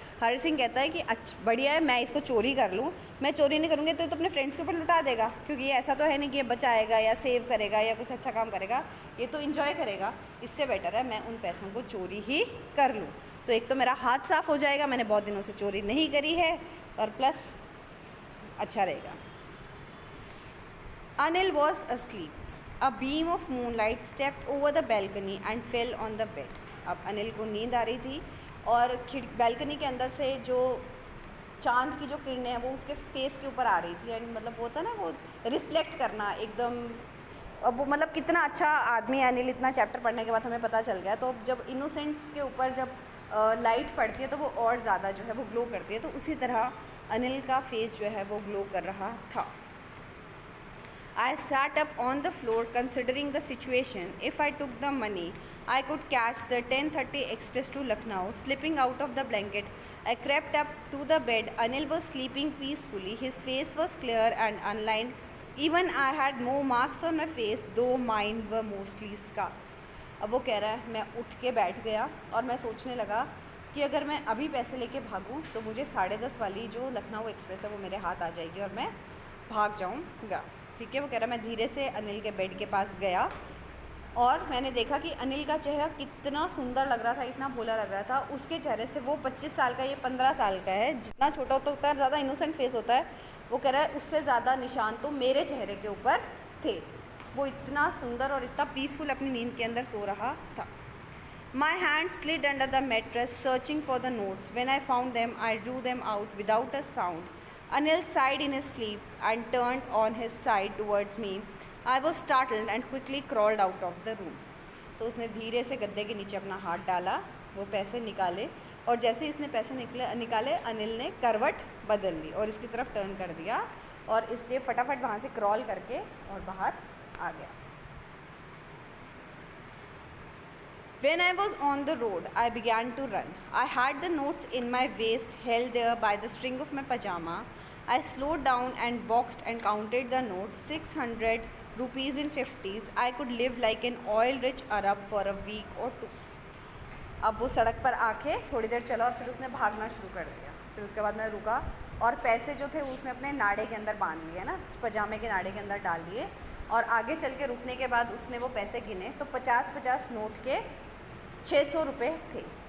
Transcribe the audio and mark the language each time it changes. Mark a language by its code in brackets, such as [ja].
[hi] हरी सिंह कहता है कि अच्छा बढ़िया है, मैं इसको चोरी कर लूँ, मैं चोरी नहीं करूँगी तो अपने फ्रेंड्स के ऊपर लुटा देगा, क्योंकि ये ऐसा तो है नहीं कि ये बचाएगा या सेव करेगा या कुछ अच्छा काम करेगा, ये तो इन्जॉय करेगा. इससे बेटर है मैं उन पैसों को चोरी ही कर लूँ. तो एक तो मेरा हाथ साफ़ हो जाएगा, मैंने बहुत दिनों से चोरी नहीं करी है, और प्लस अच्छा रहेगा. [en] Anil was asleep. A beam of moonlight stepped over the balcony and fell on the bed. [hi] अब अनिल को नींद आ रही थी और बैल्कनी के अंदर से जो चांद की जो किरणें हैं वो उसके फेस के ऊपर आ रही थी. एंड मतलब वो होता है ना, वो रिफ्लेक्ट करना एकदम. अब वो मतलब कितना अच्छा आदमी है अनिल, इतना चैप्टर पढ़ने के बाद हमें पता चल गया. तो जब इनोसेंट्स के ऊपर जब लाइट पड़ती है तो वो और ज़्यादा जो है वो ग्लो करती है. तो उसी तरह अनिल का फेस जो है वो ग्लो कर रहा था. [en] I sat up on the floor considering the situation. If I took the money, I could catch the 10:30 express to Lucknow. Slipping out of the blanket, I crept up to the bed. Anil was sleeping peacefully. His face was clear and unlined. Even I had more marks on my face, though mine were mostly scars. [hi] अब वो कह रहा है मैं उठ के बैठ गया और मैं सोचने लगा कि अगर मैं अभी पैसे लेके भागूं तो मुझे 10:30 वाली जो लखनऊ एक्सप्रेस है वो मेरे हाथ आ जाएगी और मैं भाग जाऊंगा. ठीक है. वो कह रहा मैं धीरे से अनिल के बेड के पास गया और मैंने देखा कि अनिल का चेहरा कितना सुंदर लग रहा था, इतना भोला लग रहा था. उसके चेहरे से, वो 25 साल का, ये 15 साल का है, जितना छोटा होता है उतना ज़्यादा इनोसेंट फेस होता है. वो कह रहा है उससे ज़्यादा निशान तो मेरे चेहरे के ऊपर थे. वो इतना सुंदर और इतना पीसफुल अपनी नींद के अंदर सो रहा था. [en] My hand slid under the mattress, searching for the notes. When I found them, I drew them out without a sound. Anil sighed in his sleep and turned on his side towards me. I was startled and quickly crawled out of the room. [hi] तो उसने धीरे से गद्दे के नीचे अपना हाथ डाला, वो पैसे निकाले, और जैसे ही इसने पैसे निकाले अनिल ने करवट बदल ली और इसकी तरफ टर्न कर दिया और इसलिए फटाफट वहाँ से क्रॉल करके और बाहर आ गया. [en] When I was on the road, I began to run. I had the notes in my waist held there by the string of my pajama. I slowed down and walked and counted the notes, 600 rupees in 50s. I could live like an oil-rich Arab for a week or two. [hi] अब वो सड़क पर आके थोड़ी देर चला और फिर उसने भागना शुरू कर दिया. फिर उसके बाद मैं रुका और पैसे जो थे उसने अपने नाड़े के अंदर बांध लिए ना, पजामे के नाड़े के अंदर डाल लिए और आगे चल के रुकने के बाद उसने वो पैसे गिने तो 50-50 नोट के 600 रुपये थे.